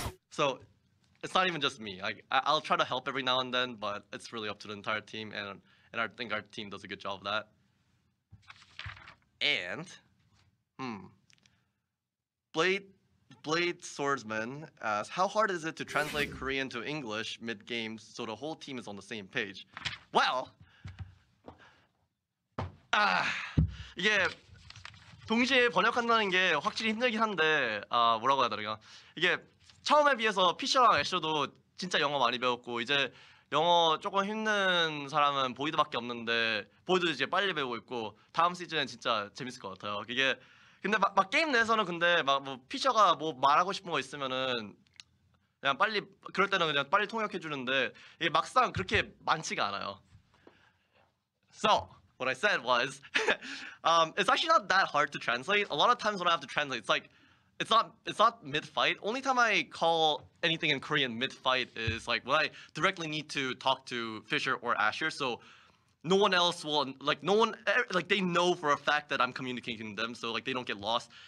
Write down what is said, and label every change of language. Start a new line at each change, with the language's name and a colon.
English: So it's not even just me. I'll try to help every now and then, but it's really up to the entire team, and I think our team does a good job of that. And Blade Swordsman asks, how hard is it to translate Korean to English mid-game so the whole team is on the same page?
Korean: Well, 이게 동시에 번역한다는 게 확실히 힘들긴 한데 뭐라고 해야 되나, 이게 처음에 비해서 피셔랑 애셔도 진짜 영어 많이 배웠고, 이제 영어 조금 힘든 사람은 보이드밖에 없는데 보이드 이제 빨리 배우고 있고, 다음 시즌엔 진짜 재밌을 것 같아요. 이게 근데 막 게임 내에서는 근데 막 뭐 피셔가 뭐 말하고 싶은 거 있으면은 그냥 빨리, 그럴 때는 그냥 빨리 통역해 주는데 이게 막상 그렇게 많지가 않아요.
English: So what I said was, it's actually not that hard to translate. A lot of times when I have to translate, it's like it's not mid-fight. Only time I call anything in Korean mid-fight is like when I directly need to talk to Fisher or Asher. So no one else will, like no one, like they know for a fact that I'm communicating with them, so like they don't get lost.